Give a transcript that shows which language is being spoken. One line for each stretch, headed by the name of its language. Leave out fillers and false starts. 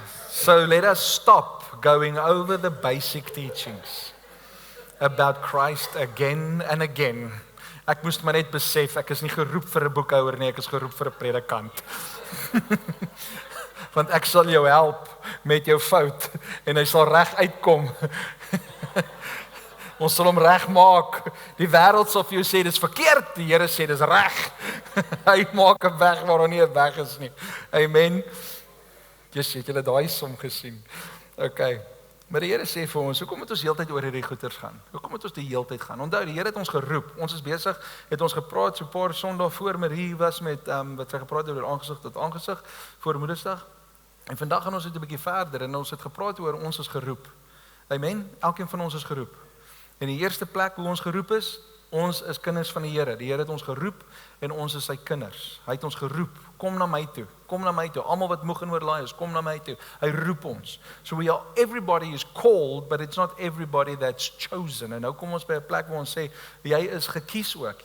English: So let us stop going over the basic teachings about Christ again and again.
Afrikaans: Ek moes maar net besef, ek is nie geroep vir 'n boekhouer nie, ek is geroep vir 'n predikant. Want ek sal jou help met jou fout en hy sal reg uitkom. Ons sal hom reg maak. Die wêreld sal vir jou sê dis verkeerd, die Here sê dis reg. Hy maak 'n weg waar daar nie 'n weg is nie. Amen. Jy het julle daai som gesien. Okay. Maar die Here sê vir ons, hoekom moet ons heeltyd oor hierdie goeters gaan? Hoekom moet ons die heeltyd gaan? Onthou, die Here het ons geroep. Ons is besig, het ons gepraat so 'n paar Sondae voor Marie was met wat sy gepraat het oor aangesig tot aangesig voor Moedersdag. En vandag gaan ons net 'n bietjie verder en ons het gepraat oor ons is geroep. Amen. Elkeen van ons is geroep. In die eerste plek hoe ons geroep is, ons is kinders van die Here. Die Here het ons geroep en ons is sy kinders. Hy het ons geroep. Kom na my toe. Kom na my toe. Almal wat moeg en oorlaai is, kom na my toe. Hy roep ons.
English: So everybody is called, but it's not everybody that's chosen.
Afrikaans: En nou kom ons by 'n plek waar ons sê jy is gekies ook.